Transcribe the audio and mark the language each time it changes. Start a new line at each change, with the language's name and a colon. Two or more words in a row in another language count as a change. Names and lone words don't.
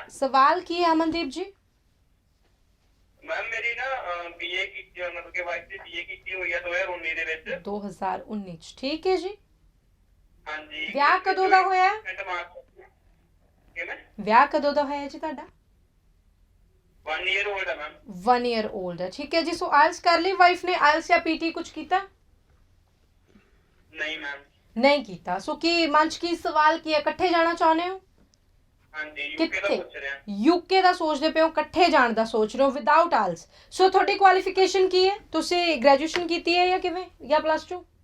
Punjabi: ਸਵਾਲ ਕੀ ਹੈ ਅਮਨਦੀਪ ਜੀ? ਮੈਮ ਮੇਰੀ ਨਾ ਬੀਏ ਕੀਤੀ, ਮਤਲਬ ਕਿ ਵਾਈਫ ਦੀ ਬੀਏ ਕੀਤੀ ਹੋਈ ਹੈ 2019 ਦੇ ਵਿੱਚ। 2019 ਚ, ਠੀਕ ਹੈ ਜੀ। ਹਾਂਜੀ। ਵਿਆਹ ਕਦੋਂ ਦਾ ਹੋਇਆ? ਕਿਵੇਂ? ਵਿਆਹ ਕਦੋਂ ਦਾ ਹੋਇਆ ਜੀ ਤੁਹਾਡਾ? 1
English: year old
Punjabi: ਹੈ ਮੈਮ। 1
English: year old
Punjabi: ਹੈ, ਠੀਕ ਹੈ ਜੀ। ਸੋ ਆਇਲਸ ਕਰ ਲਈ ਵਾਈਫ ਨੇ? ਆਇਲਸ ਜਾਂ ਪੀਟੀ ਕੁਝ ਕੀਤਾ? ਨਹੀਂ ਮੈਮ। ਨਹੀਂ ਕੀਤਾ। ਸੋ ਕੀ ਮਨ ਚ ਕੀ ਸਵਾਲ ਕੀ ਹੈ, ਇਕੱਠੇ ਜਾਣਾ ਚਾਹੁੰਦੇ ਹੋ? ਹਾਂਜੀ, ਯੂਕੇ ਦਾ ਪੁੱਛ ਰਿਹਾ। ਯੂਕੇ ਦਾ ਸੋਚਦੇ ਪਏ ਹੋ, ਇਕੱਠੇ ਜਾਣ ਦਾ ਸੋਚ ਰਹੇ ਹੋ ਵਿਦਆਊਟ ਆਇਲਸ। ਸੋ ਤੁਹਾਡੀ ਕੁਆਲੀਫਿਕੇਸ਼ਨ ਕੀ ਹੈ? ਤੁਸੀਂ ਗ੍ਰੈਜੂਏਸ਼ਨ ਕੀਤੀ ਹੈ ਜਾਂ ਕਿਵੇਂ, ਜਾਂ +2?